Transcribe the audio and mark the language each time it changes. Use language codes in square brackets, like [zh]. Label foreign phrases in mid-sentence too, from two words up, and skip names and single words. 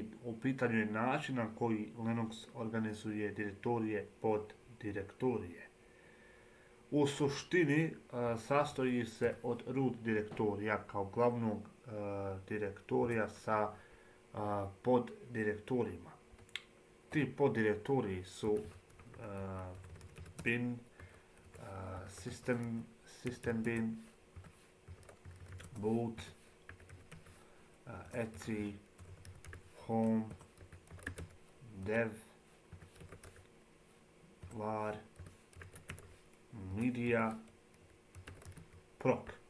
[bs] U pitanju je način na koji Linux organizuje direktorije pod direktorije. U suštini sastoji se od root direktorija kao glavnog direktorija sa poddirektorijima. Ti poddirektoriji su bin, system bin, boot, etc, home, dev, var, media, proc.